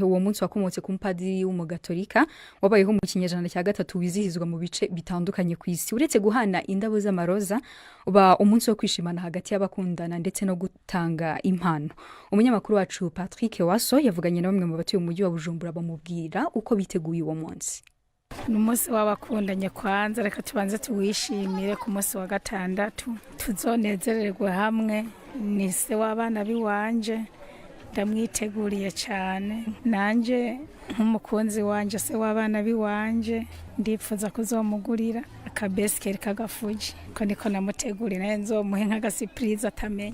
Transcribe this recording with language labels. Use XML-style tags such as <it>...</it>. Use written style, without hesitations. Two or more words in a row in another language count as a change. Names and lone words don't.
<rn>Uwo munsi wakomotse ku mupadiri w'umugatolika wabayeho mu kinyejana cya 3 wizihizwa mu bice bitandukanye ku isi. Uretse guhana indabo z'amaroza, uba umunsi wo kwishimana hagati y'abakundana ndetse no gutanga impano. Umunyamakuru wacu Patrick Waso yavuganye na bamwe mu batuye umujyi wa Bujumbura bamubwira uko biteguye uwo munsi. N'umunsi w'abakundanye kwanza, reka tubanze tuwishimire ku munsi wa gatandatu, tuzonezererwe hamwe. Ni se w'abana biwanje, ndamwiteguriye cyane. Nanje nk'umukunzi wanje, se w'abana biwanje, ndipfuza kuzomugurira akabesikeri kagafuji, ko niko namuteguriye, naye nzomuhe nk'agasipurize atamenya.</rn>